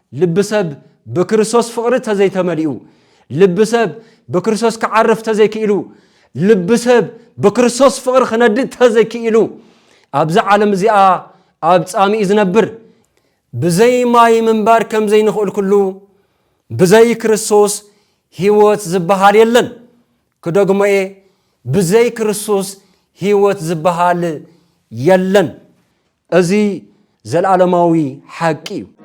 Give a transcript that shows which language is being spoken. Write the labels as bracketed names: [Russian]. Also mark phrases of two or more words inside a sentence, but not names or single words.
[Tigrinya] ልብሰብ በክርስቶስ ፍቅር ተዘይተመሊኡ ልብሰብ በክርስቶስ ከዓርፍ ተዘይክኢሉ ልብሰብ በክርስቶስ ፍቅር ክነድድ ተዘይክኢሉ ኣብዛ ዓለም እዚኣ ኣብ ጻሚኢ ዝነብር ብዘይ ማይ ምንባር ከም ዘይንኽእል ኩሉ ብዘይ ክርስቶስ ህይወት ዝበሃል የለን ክደግሞኤ ብዘይ ክርስቶስ ህይወት ዝበሃል የለን እዚ ዘለዓለማዊ ሓቂ እዩ